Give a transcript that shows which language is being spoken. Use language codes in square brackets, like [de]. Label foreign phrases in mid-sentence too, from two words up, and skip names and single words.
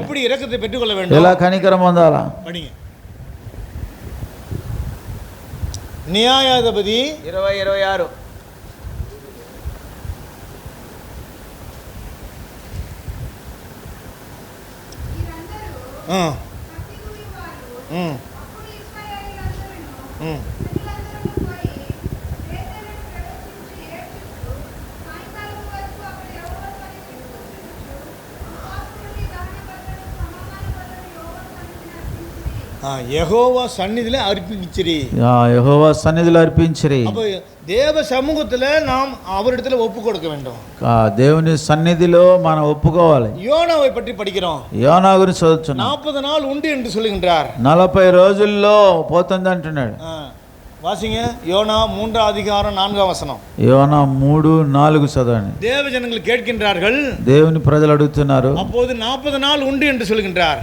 [ta] எப்படி இரக்கத்தை பெற்றுக்கொள்ள வேண்டும், [te] ఎలా కనికరం పొందాలా? [ta] படிங்க. நியாயாதிபதி 20-26 [te] ஆ ம் ம் యెహోవా సన్నిధిలో అర్పించిరి. యెహోవా సన్నిధిలో అర్పించిరి. [ta] அப்ப தேவ சமூகத்துல நாம் அவரிடத்துல ஒப்பு கொடுக்க வேண்டும். [te] దేవుని సన్నిధిలో మనం ఒప్పుకోవాలి. [ta] யோனாவை பற்றி படிக்கிறோம். [te] యోనా గురించి చదువుతున్నాం. [ta] 40 நாள் உண்டு என்று சொல்லுகின்றார். [te] 40 రోజుల్లో పోతుంది అంటున్నాడు. [ta] வாசிங்க யோனா 3 அதிகாரம் 4 வசனம். [te] యోనా 3-4 చదవండి. [ta] தேவ ஜனங்கள் கேட்கின்றார்கள், [te] దేవుని ప్రజలు అడుగుతున్నారు. [ta] அப்போது 40 நாள் உண்டு என்று சொல்லுகின்றார்.